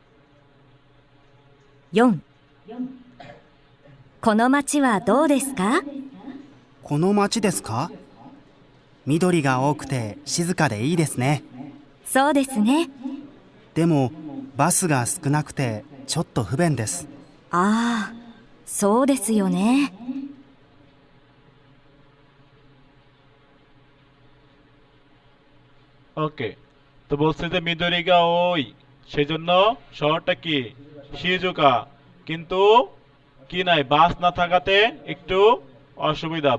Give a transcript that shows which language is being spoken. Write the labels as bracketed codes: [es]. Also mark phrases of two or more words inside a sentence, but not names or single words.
[ja] 4、この町はどうですか？この町ですか？緑が多くて静かでいいですね。そうですね。でもバスが少なくてちょっと不便です。ああ、そうですよね。 [bn] ওকে, তো বলছে যে [ja] 緑が多い, [bn] সেজন্য শহরটা কি শিজুকা, কিন্তু কি নাই বাস না থাকাতে একটু অসুবিধা।